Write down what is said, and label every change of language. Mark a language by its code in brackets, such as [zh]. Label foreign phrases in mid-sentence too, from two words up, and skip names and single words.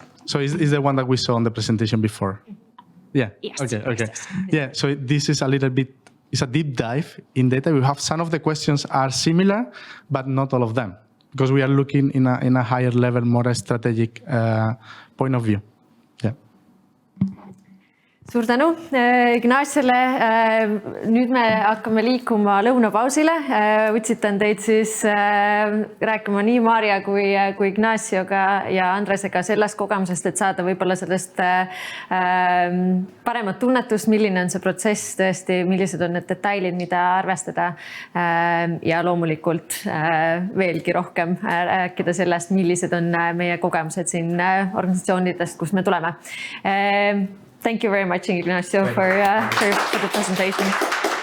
[en] So is the one that we saw on the presentation before? Yeah. Yes. Okay. Yes. Yeah. So this is a little bit, it's a deep dive in data. We have some of the questions are similar, but not all of them, because we are looking in a higher level, more strategic point of view. Yeah. [et] Suur tänu Ignaciole. Nüüd me hakkame liikuma lõunapausile. Utsitan teid siis rääkima nii Maarja kui Ignacioga ja Andresega sellest kogemusest, et saada võib-olla sellest paremat tunnetust, milline on see protsess tõesti, millised on need detailid, mida arvestada ja loomulikult veelgi rohkem rääkida sellest, millised on meie kogemused siin organisatsioonidest, kus me tuleme. [en] Thank you very much, Ignacio, for the presentation.